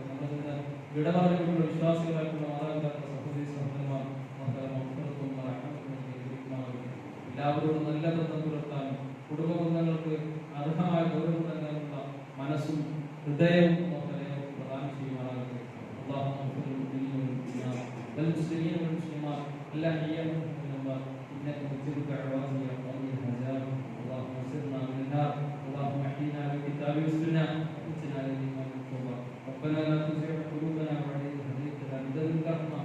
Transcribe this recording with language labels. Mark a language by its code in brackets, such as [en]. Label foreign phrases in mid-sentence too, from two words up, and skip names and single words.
[ml] നമ്മളിൽ നിന്ന് വിടവാറിലുള്ള വിശ്വാസികളായിട്ടുള്ള മാതാപിതാക്കൾ സഹോദരി സഹോദരന്മാർ എല്ലാവരോടും നല്ല ബന്ധം പുലർത്താനും കുടുംബ ബന്ധങ്ങൾക്ക് അർഹമായ ഗൗരവം നൽകാനുള്ള മനസ്സും ഹൃദയവും പ്രദാനം ചെയ്യുമാറാകട്ടെ. [ar] والمسلمين والمسلمات الأحياء منهم الأموات إنك مجيب الدعوات يا قاضي الحاجات. اللهم انصرنا من النار. اللهم احينا بالكتاب والسنة واتنا للإيمان والتوبة. ربنا لا تزغ قلوبنا بعد إذ هديتنا من لدنك رحمة.